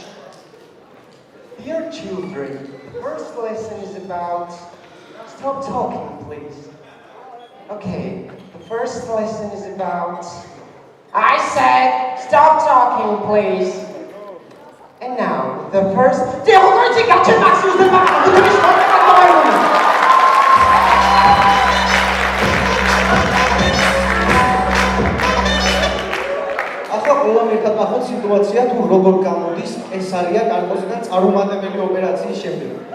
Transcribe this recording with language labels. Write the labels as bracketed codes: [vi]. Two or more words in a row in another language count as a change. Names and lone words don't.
[en] Dear children, the first lesson is about stop talking, please. Okay, the first lesson is about I said stop talking, please. And now the first [ka] ერთად ნახოთ სიტუაცია თუ როგორ გამოდის კესარია კარკოზიდან წარუმატებელი ოპერაციის შემდეგ.